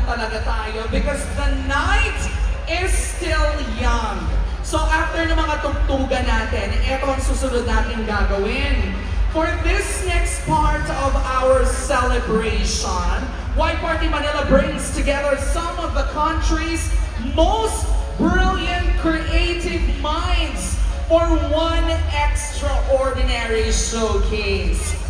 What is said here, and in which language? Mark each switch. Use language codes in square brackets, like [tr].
[tl] na tayo [en] because the night is still young. [tl] So after ng mga tugtugan natin, eto ang susunod natin gagawin. [en] For this next part of our celebration, White Party Manila brings together some of the country's most brilliant creative minds for one extraordinary showcase.